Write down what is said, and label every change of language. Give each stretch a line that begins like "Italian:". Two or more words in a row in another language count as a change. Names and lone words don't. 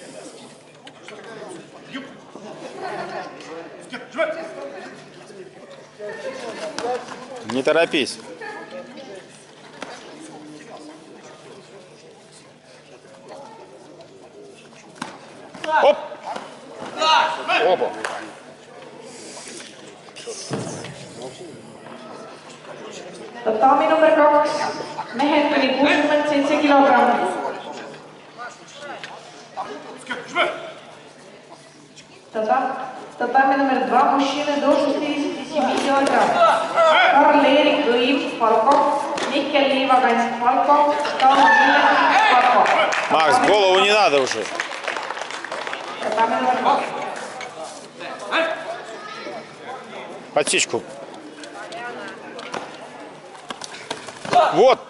Russian: Не торопись. Оп! Оба.
Estonian: Tatami number 2, mehed kuni 67 kilogrammi. Tatami number 2,
Russian: мужчины до 67 килограмм. Karl-Erik Õiv, Falkov, Mihkel Liivakants, Falkov, Taavi Milletik, Falkov. Макс, голову не надо уже.
Estonian: Tatami number 2.
Russian: Подсечку. Вот.